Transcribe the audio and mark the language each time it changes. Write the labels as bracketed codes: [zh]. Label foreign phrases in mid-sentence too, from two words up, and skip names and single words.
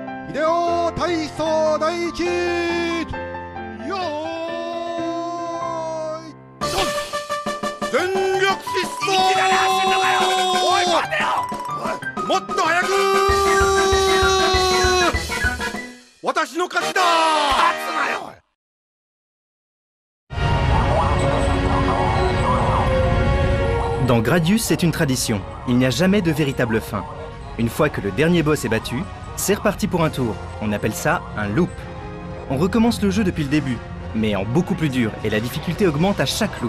[ja] 秀体操第一よーいドン全力疾走おい待てよもっと早く私の勝ちだ勝つなよ [fr] Dans Gradius, c'est une tradition. Il n'y a jamais de véritable fin. Une fois que le dernier boss est battu, c'est reparti pour un tour. On appelle ça un loop. On recommence le jeu depuis le début, mais en beaucoup plus dur, et la difficulté augmente à chaque loop.